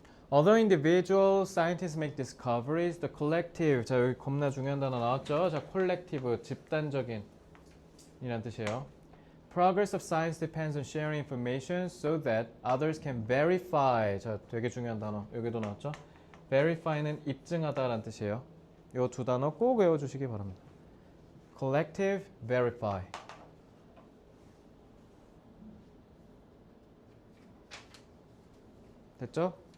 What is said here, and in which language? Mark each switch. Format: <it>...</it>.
<en>Although individual scientists make discoveries, the collective.</en> <ko>자, 여기 겁나 중요한 단어 나왔죠? 자, collective, 집단적인 이란 뜻이에요.</ko> <en>Progress of science depends on sharing information so that others can verify.</en> <ko>자, 되게 중요한 단어. 여기도 나왔죠? verify는 입증하다라는 뜻이에요. 이 두 단어 꼭 외워주시기 바랍니다.</ko> <en>collective, verify.</en> <ko>됐죠?</ko>